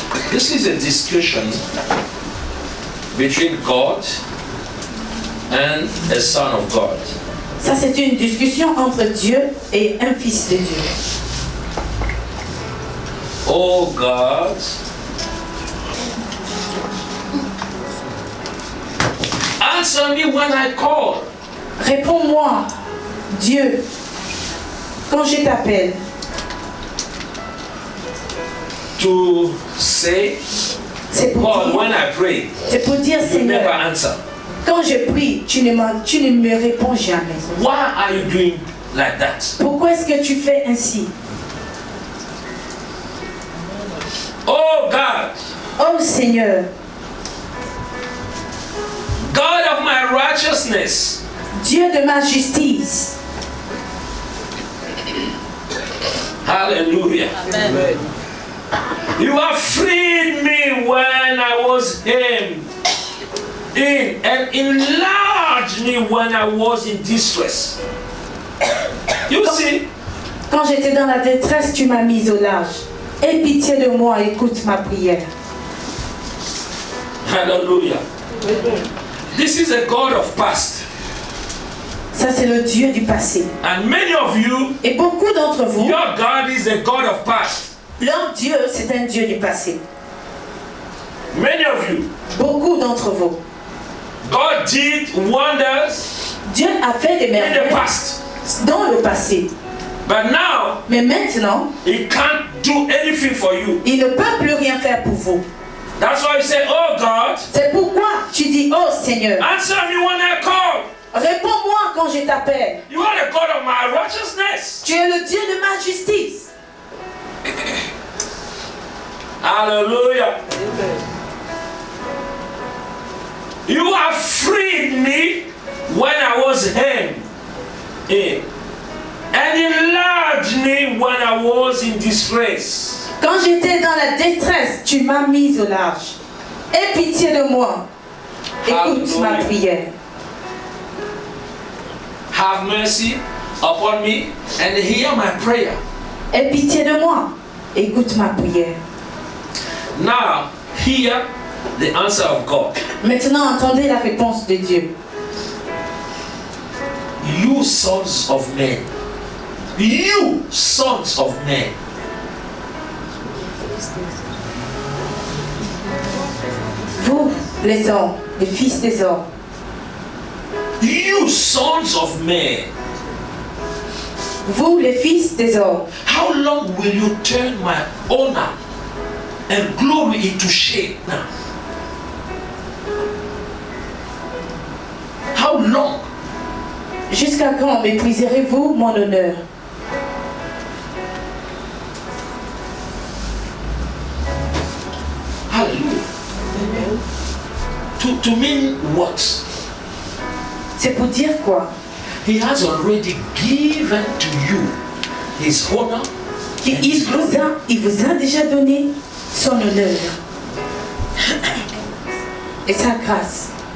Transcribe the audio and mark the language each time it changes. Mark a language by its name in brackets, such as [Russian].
[English] This is a discussion between God and a son of God. [French] Ça, c'est une discussion entre Dieu et un fils de Dieu. [English] Oh God, answer me when I call. [French] Réponds-moi, Dieu, quand je t'appelle. [English] To say, [French] C'est pour [English] God, [French] dire, [English] when I pray, [French] c'est pour dire, [English] you never [French] Seigneur, [English] answer. [French] quand je prie, tu ne me réponds jamais. [English] Why are you doing like that? [French] Pourquoi est-ce que tu fais ainsi? [English] Oh God, [French] Oh Seigneur, [English] God of my righteousness, [French] Dieu de ma justice. [English] hallelujah. [French] Amen. [English] You have freed me when I was hemmed in and enlarged me when I was in distress. You see, [French] Quand j'étais dans la détresse, tu m'as mise au large. Aie pitié de moi, écoute ma prière. [English] hallelujah. This is a God of past. [French] Ça, c'est le Dieu du passé. [English] And many of you, [French] Et beaucoup d'entre vous, [English] your God is a God of past. [French] leur Dieu, c'est un Dieu du passé. [English] Many of you, [French] Beaucoup d'entre vous. [English] God did wonders [French] Dieu a fait des [English] in the [French] merveilles [English] past. [French] dans le passé. [English] But now, [French] Mais maintenant, [English] He can't do anything for you. [French] il ne peut plus rien faire pour vous. [English] That's why you say, oh God, [French] C'est pourquoi tu dis, oh Seigneur, [English] answer me when I call. [French] réponds-moi quand je t'appelle. [English] You are the God of my righteousness. [French] Tu es le Dieu de ma justice. [English] Hallelujah. You have freed me when I was hemmed in and enlarged me when I was in distress. [French] Quand j'étais dans la détresse, tu m'as mise au large. Aie pitié de moi. Écoute ma prière. [English] Have mercy upon me and hear my prayer. [French] Aie pitié de moi. Écoute ma prière. [English] Now, hear the answer of God. [French] Maintenant, entendez la réponse de Dieu. [English] You sons of men. You sons of men. [French] Vous, les hommes, les fils des hommes. [English] You sons of men. [French] Vous, les fils des hommes. [English] How long will you turn my honor and glory into shame now? How long? [French] Jusqu'à quand mépriserez-vous mon honneur? [English] Hallelujah. To mean what? [French] C'est pour dire quoi? [English] He has already given to you his honor. [French] Il vous a déjà donné son honneur et sa grâce,